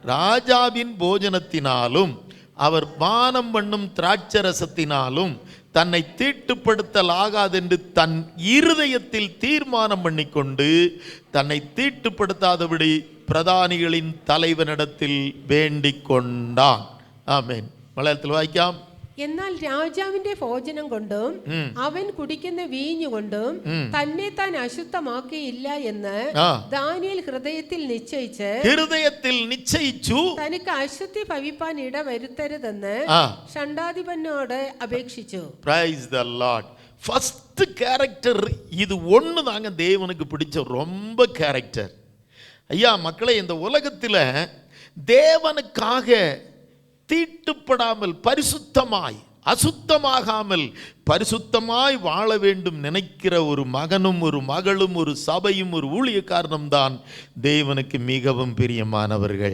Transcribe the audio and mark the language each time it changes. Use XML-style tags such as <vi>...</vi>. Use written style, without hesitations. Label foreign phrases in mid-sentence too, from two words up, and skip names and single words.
<ta>தானியேல் ராஜாவின் போஜனத்தினாலும் அவர் பானம் பண்ணும் திராட்சரசத்தினாலும் தன்னை தீட்டுப்படுத்தல் ஆகாதென்று தன் இருதயத்தில் தீர்மானம் பண்ணிக்கொண்டு தன்னை தீட்டுப்படுத்தாதபடி பிரதானிகளின் தலைவனிடத்தில் வேண்டிக் கொண்டான்.</ta> <ml>ആമേൻ. മലയാളത്തിൽ വായിക്കാം. എന്നാൽ രാജാവിന്റെ ഭോജനം കൊണ്ടും അവൻ കുടിക്കുന്ന വീഞ്ഞുകൊണ്ടും തന്നെ താൻ അശുദ്ധമാക്കിയില്ല എന്ന് ദാനിയേൽ ഹൃദയത്തിൽ നിശ്ചയിച്ചു തനിക്ക് അശുദ്ധി ഭവിപ്പാൻ ഇടവരുത്തരുതെന്ന് ഷണ്ഡാധിപനോട് അപേക്ഷിച്ചു.</ml> <en>Praise the Lord. first character</en> <ta>இது ஒன்று தாங்க தேவனுக்கு பிடிச்ச ரொம்ப கேரக்டர். ஐயா மக்களே, இந்த உலகத்தில் தேவனுக்காக தீட்டுப்படாமல் பரிசுத்தமாய் அசுத்தமாகாமல் பரிசுத்தமாய் வாழ வேண்டும் நினைக்கிற ஒரு மகனும் ஒரு மகளும் ஒரு சபையும் ஒரு ஊழியக்காரனும் தான் தேவனுக்கு மிகவும் பிரியமானவர்கள்.</ta>